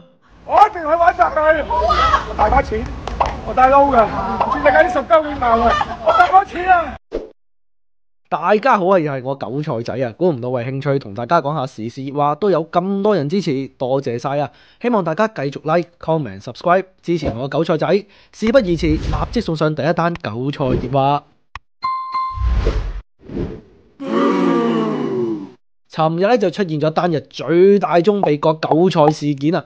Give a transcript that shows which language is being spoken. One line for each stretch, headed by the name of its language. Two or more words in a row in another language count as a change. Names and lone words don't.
Cantonese: 我一定去揾曬佢。我大把錢，我大撈㗎，全世界啲十鳩幾萬啊！我大把錢啊！大家好啊，又係我韭菜仔啊！估唔到為興趣同大家講下時事熱話都有咁多人支持，多謝晒啊！希望大家繼續
English: like、comment、subscribe
Cantonese: 支持我韭菜仔。事不宜遲，立即送上第一單韭菜熱話。尋日咧就出現咗單日最大宗美國韭菜事件啊！